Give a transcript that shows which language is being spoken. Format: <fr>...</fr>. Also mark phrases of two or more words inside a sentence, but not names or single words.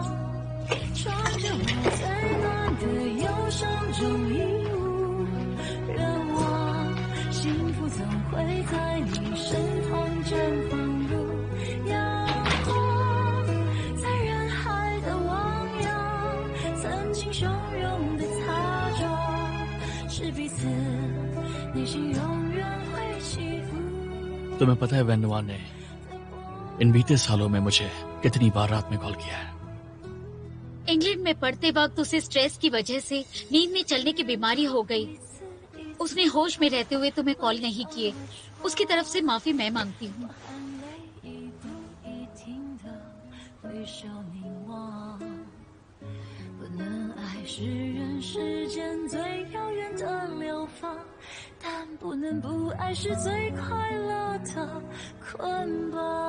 <zh>穿着我最暖的忧伤中衣物，愿望幸福总会在你身旁绽放如阳光，在人海的汪洋，曾经汹涌的擦撞，是彼此内心永远会起伏。</zh> <hi>तुम्हें पता है वेनुआ ने इन बीते सालों में मुझे कितनी बार रात में कॉल किया है। इंग्लैंड में पढ़ते वक्त उसे स्ट्रेस की वजह से नींद में चलने की बीमारी हो गई। उसने होश में रहते हुए तुम्हें कॉल नहीं किए। उसकी तरफ से माफी मैं मांगती हूँ।</hi> <zh>是人世间最遥远的流放，但不能不爱是最快乐的捆绑。</zh>